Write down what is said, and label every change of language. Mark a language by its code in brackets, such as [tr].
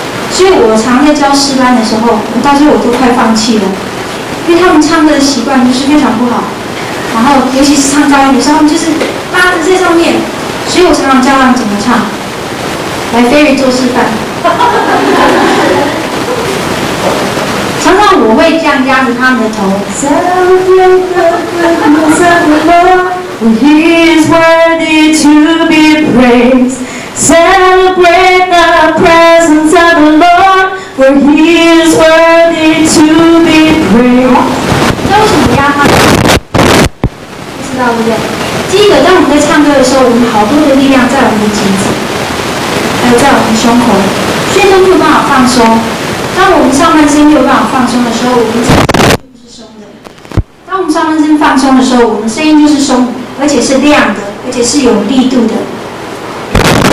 [zh] 所以我常在教诗班的时候，我到最后我都快放弃了，因为他们唱歌的习惯就是非常不好，然后尤其是唱高音的时候，他们就是拉着在上面，所以我常常教他们怎么唱。来菲瑞做示范，常常我会这样压着他们的头。 [en] Celebrate the goodness of the Lord, for He is worthy to be praised. Celebrate the presence of the Lord, for He is worthy to be praised. [zh] 那为什么压他？不知道对不对？第一个，当我们在唱歌的时候，我们好多的力量在我们的颈子。还有在我们胸口，所以都没有办法放松。当我们上半身没有办法放松的时候，我们整个人就是松的。当我们上半身放松的时候，我们声音就是松，而且是亮的，而且是有力度的。再示范一次。